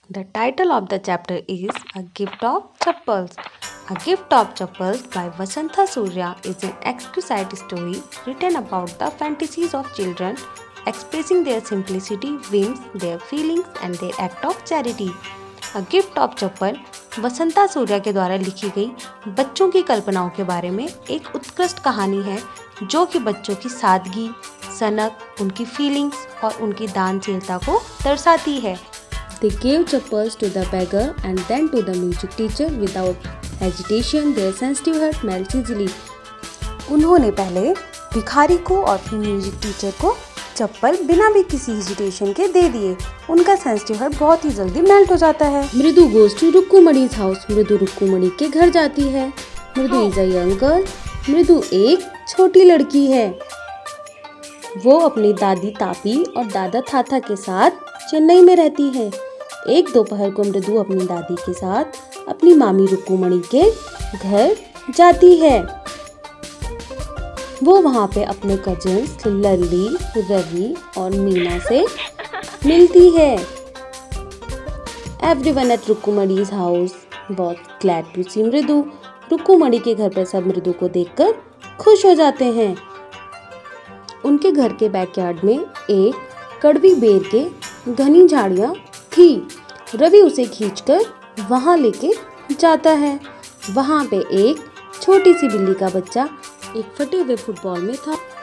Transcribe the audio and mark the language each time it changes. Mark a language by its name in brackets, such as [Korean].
[English] The title of the chapter is A Gift of Chappals. A Gift of Chappals by Vasantha Surya is an exquisite story written about the fantasies of children expressing their simplicity, whims, their feelings and their act of charity. [Hindi] A Gift of Chappal Vasanta Surya के द्वारा लिखी गई बच्चों की कल्पनाओं के बारे में एक उत्कृष्ट कहानी है जो कि बच्चों की सादगी, सनक, उनकी फीलिंग्स और उनकी दानशीलता को दर्शाती है। [English] They gave chappals to the beggar and then to the music teacher without hesitation. Their sensitive heart melts easily. [Hindi] उन्होंने पहले भिखारी को और फिर म्यूजिक टीचर को चप्पल बिना भी किसी हेजिटेशन के दे दिए। उनका सेंसिटिव हार्ट बहुत ही जल्दी मेल्ट हो जाता है। [English] Mridu goes to Rukkumani's house. [Hindi] मृदु रुक्कुमणि के घर जाती है। [English] Mridu is a young girl. [Hindi] मृदु एक छोटी लड़की है। वो अपनी दादी तापी और दादा थाथा के साथ चेन्नई में रहती है। एक दोपहर को मृदु अपनी दादी के साथ अपनी मामी रुक्कुमणि के घर जाती है। वो वहाँ पे अपने कजिन्स लल्ली, रवि और मीना से मिलती है। [English] Everyone at Rukkumani's house was glad to see Mridu. [Hindi] रुक्कुमणि के घर पर सब मृदु को देखकर खुश हो जाते हैं। उनके घर के बैकयार्ड में एक कड़वी बेर के घनी झाड़ियाँ थी। रवि उसे खींचकर वहाँ लेके जाता है। वहाँ पे एक छोटी सी बिल्ली का बच्चा एक फटे हुए फुटबॉल में था।